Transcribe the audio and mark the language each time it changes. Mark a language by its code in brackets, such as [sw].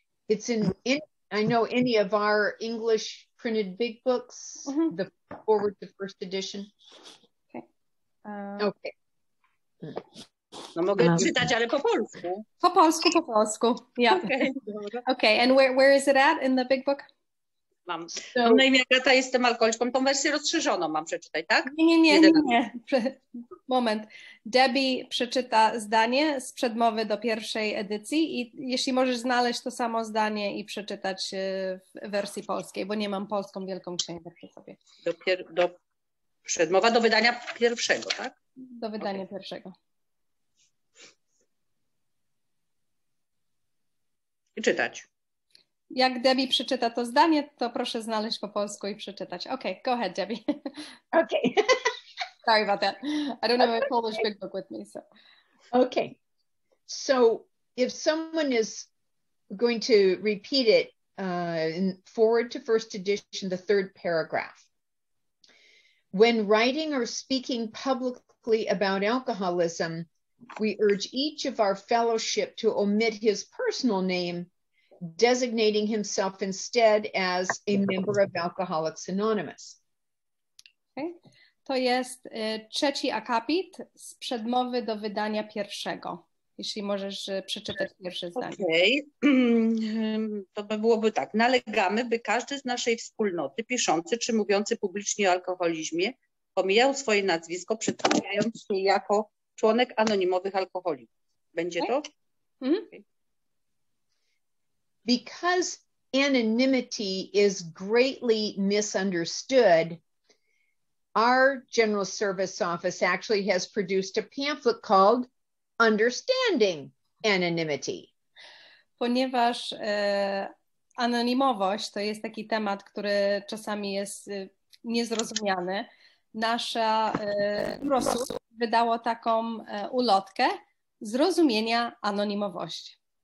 [en] It's in I know any of our English printed big books, the forward to first edition. Okay. Okay. [pl] No mogę czytać, ale po polsku. Po polsku. Yeah. [en] Okay, and where is it at in the big book? [pl] Mam na imię Agata, jestem alkoholiczką. Tą wersję rozszerzoną mam przeczytać, tak? Nie. Moment. Debbie przeczyta zdanie z przedmowy do pierwszej edycji i jeśli możesz znaleźć to samo zdanie i przeczytać w wersji polskiej, bo nie mam polską Wielką Księgę przy sobie. Przedmowa do wydania pierwszego, tak? Do wydania pierwszego. I czytać. Jak Debbie przeczyta to zdanie, to proszę znaleźć po polsku i przeczytać. [en] Okay, go ahead, Debbie. Okay. Sorry about that. I don't have a Polish big book with me, so. Okay. So if someone is going to repeat it in forward to first edition, the third paragraph. When writing or speaking publicly about alcoholism, we urge each of our fellowship to omit his personal name, designating himself instead as a member of Alcoholics Anonymous. Okay. [pl] To jest trzeci akapit z przedmowy do wydania pierwszego. Jeśli możesz przeczytać pierwsze zdanie. Okej. To byłoby tak. Nalegamy, by każdy z naszej wspólnoty piszący czy mówiący publicznie o alkoholizmie pomijał swoje nazwisko, przedstawiając się jako członek anonimowych alkoholików. Będzie to? [en] Okay. Because anonymity is greatly misunderstood, our General Service Office actually has produced a pamphlet called Understanding Anonymity. [pl] Ponieważ anonimowość to jest taki temat, który czasami jest niezrozumiany, nasza biuro wydało taką ulotkę zrozumienia anonimowości.